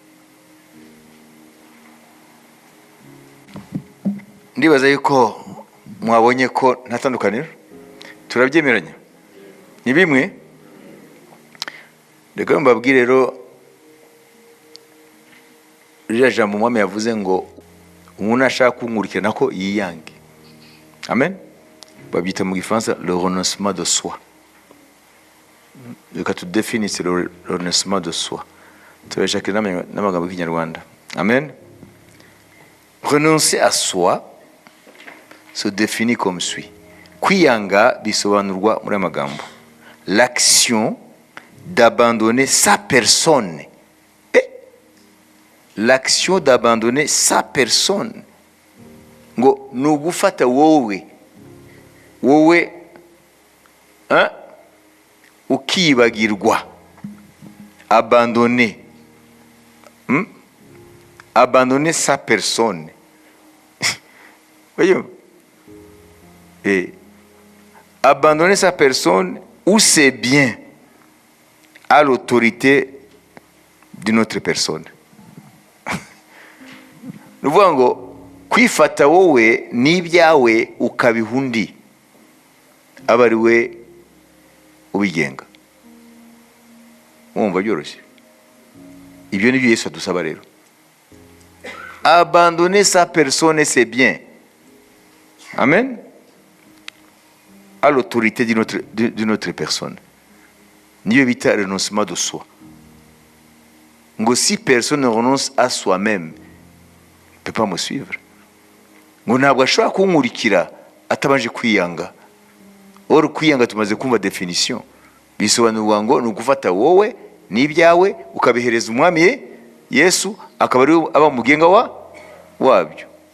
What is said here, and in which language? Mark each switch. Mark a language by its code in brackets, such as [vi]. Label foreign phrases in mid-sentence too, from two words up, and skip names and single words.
[rw] Ndibaza yuko mwabonye ko nta tandukaniro, turabyemeranya, ni bimwe. Reka mbabwire rero, ririya jambo umwami yavuze ngo umuntu ashaka kunkurikira nako yiyange. Amen. Babyita mu gifaransa [fr] le renoncement de soi. [rw] Reka tudefinisse [fr] le renoncement de soi, [rw] turashakira n'amagambo y'Ikinyarwanda. Amen. [fr] Renoncer à soi se définit comme suit. [rw] Kwiyanga bisobanurwa muri amagambo: [fr] l'action d'abandonner sa personne. L'action d'abandonner sa personne. [rw] Ngo nugufata wowe ukibagirwa. [fr] Abandonner. Abandonner sa personne. Voyez? Abandonner sa personne ou ses biens à l'autorité d'une autre personne. [rw] Nuvuga ngo kwifata wowe n'ibyawe ukabiha undi, aba ari we ubigenga. Mwumva byoroshye? Ibyo nibyo Yesu adusaba rero. [fr] Abandonner sa personne et ses biens. Amen. À l'autorité d'une autre personne. [rw] Niyo bita [fr] renoncement de soi. Ngo si personne ne renonce à soi-même, ne peut pas me suivre. [rw] Ngo ntabwo ashobora kunkurikira atabanje kwiyanga. Or kwiyanga tumaze kumva definition. Bisobanurwa ngo ni ugufata wowe n'ibyawe ukabihereza umwami Yesu, akaba ari aba mugenga wabyo.